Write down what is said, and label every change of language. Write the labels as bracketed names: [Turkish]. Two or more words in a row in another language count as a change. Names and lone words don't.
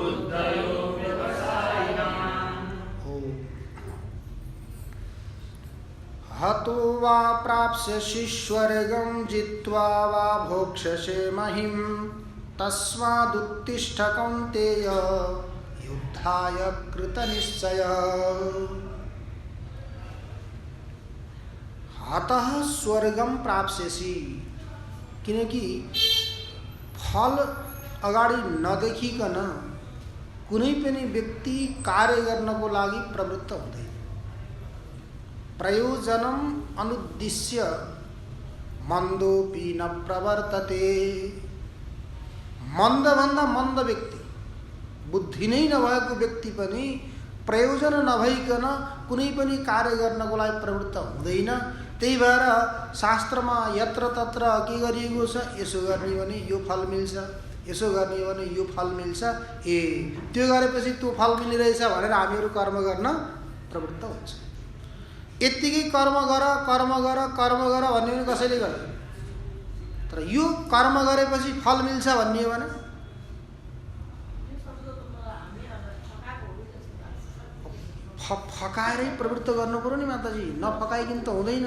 [Sanskrit] हतो वा प्राप्स्यसि स्वर्गं जित्वा वा भोक्ष्यसे महिं तस्मादुत्तिष्ठ कौन्तेय युद्धाय कृतनिश्चयः हतः स्वर्गम प्राप्स्यसि [Nepali] किनकि फल अगाडि नदेखिकन कुनै पनि व्यक्ति कार्य गर्नको लागि प्रवृत्त हुँदैन। [Sanskrit] प्रयोजनम अनुद्दिश्य मन्दोपि न प्रवर्तते। [Nepali] मन्दभन्दा मन्द व्यक्ति, बुद्धि नै नभएको व्यक्ति पनि प्रयोजन नभइकन कुनै पनि कार्य गर्नको लागि प्रवृत्त हुँदैन। त्यही भएर शास्त्रमा यत्र तत्र के गरिएको छ, यसो गर्ने भने यो फल मिल्छ, यसो गर्ने भने यो फल मिल्छ, ए त्यो गरेपछि त्यो फल मिलिरहेछ भनेर हामीहरू कर्म गर्न प्रवृत्त हुन्छ। यत्तिकै कर्म गर कर्म गर कर्म गर भन्ने पनि कसैले गर्दैन। तर यो कर्म गरेपछि फल मिल्छ भन्ने हो भने फकाएरै प्रवृत्त गर्नु पर्यो नि माताजी, नफकाइकन त हुँदैन।